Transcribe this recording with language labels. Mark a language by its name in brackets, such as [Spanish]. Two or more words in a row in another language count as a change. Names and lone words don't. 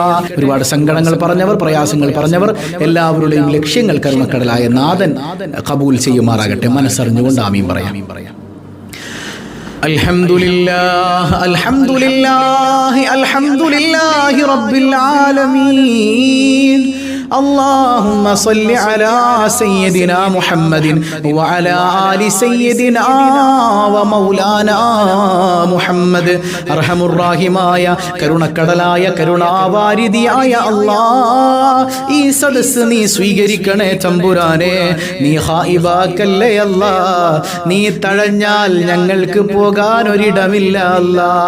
[Malayalam] ഒരുപാട് സങ്കടങ്ങൾ പറഞ്ഞവർ, പ്രയാസങ്ങൾ പറഞ്ഞവർ എല്ലാവരുടെയും ലക്ഷ്യങ്ങൾ കരുണക്കടലായ നാഥൻ കബൂൽ ചെയ്യുമാറാകട്ടെ. മനസ്സറിഞ്ഞുകൊണ്ട് ആമീൻ പറയാം. [Arabic] الحمد لله الحمد لله الحمد لله رب العالمين اللهم صل على سيدنا محمد وعلى آل سيدنا ومولانا മുഹമ്മദ്. [Malayalam] അർഹമുർറാഹിമായ കരുണക്കടലായ കരുണാവാരിധിയായ അല്ലാഹ്, ഈ സദസ്സ് നീ സ്വീകരിക്കണേ തമ്പുരാനെ. നീ ഹായിബാക്കല്ലേ അല്ലാഹ്, നീ തഴഞ്ഞാൽ ഞങ്ങൾക്ക് പോകാൻ ഒരിടമില്ല അല്ലാഹ്.